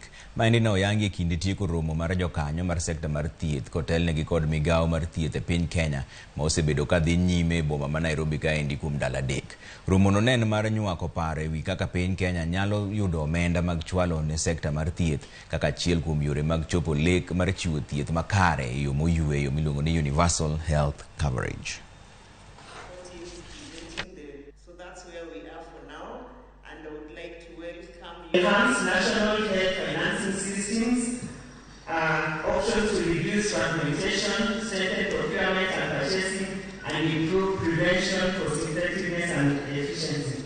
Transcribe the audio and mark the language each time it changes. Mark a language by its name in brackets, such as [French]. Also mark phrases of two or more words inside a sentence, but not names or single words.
[Luo (Kenya and Tanzania)] Maendi ne oyangi e kinde tieko romo mar jokanyo mar sekta mar thieth kotelnegi kod migawo mar thieth e piny Kenya ma osebedo ka dhi nyime e boma ma Nairobi kaendi kuom ndalo 3. Romo no nen mar nywako paro ewi kaka piny Kenya nyalo yudo omenda mag chwalo ne sekta mar thieth kaka achiel kuom yore mag chopo lek mar chiwo thieth makare e yo moyweyo miluongo ni [English] universal health coverage. So that's where we are for now, and I would like to welcome enhanced national health financing systems, options to reduce fragmentation, strengthen procurement and purchasing, and improve prevention for effectiveness and efficiency.